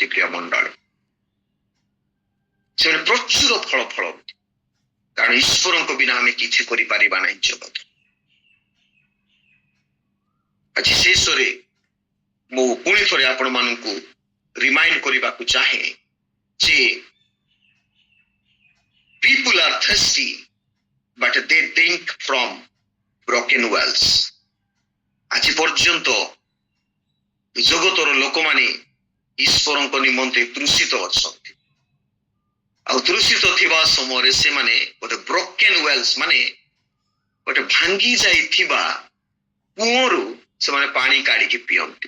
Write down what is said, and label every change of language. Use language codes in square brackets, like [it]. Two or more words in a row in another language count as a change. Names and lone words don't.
[or] ପ୍ରିୟ ମଣ୍ଡଳୀ, ସେମାନେ ପ୍ରଚୁର ଫଳ ଫଳନ୍ତି, କାରଣ ଈଶ୍ୱରଙ୍କ ବିନା ଆମେ କିଛି କରିପାରିବା ନାହିଁ ଜଗତ। ଆଜି ଶେଷରେ ମୁଁ ପୁଣି ଥରେ ଆପଣମାନଙ୍କୁ ରିମାଇଣ୍ଡ କରିବାକୁ ଚାହେଁ ଯେ [en] people are thirsty but they drink from broken wells. [or] ଆଜି ପର୍ଯ୍ୟନ୍ତ ଜଗତର ଲୋକମାନେ ଈଶ୍ୱରଙ୍କ ନିମନ୍ତେ ତୃଷିତ ଅଛନ୍ତି। ଆଉ ତୃଷିତ ଥିବା ସମୟରେ ସେମାନେ ଗୋଟେ [en] broken wells, [or] ମାନେ ଗୋଟେ ଭାଙ୍ଗି ଯାଇଥିବା କୂଅରୁ ସେମାନେ ପାଣି କାଢିକି ପିଅନ୍ତି।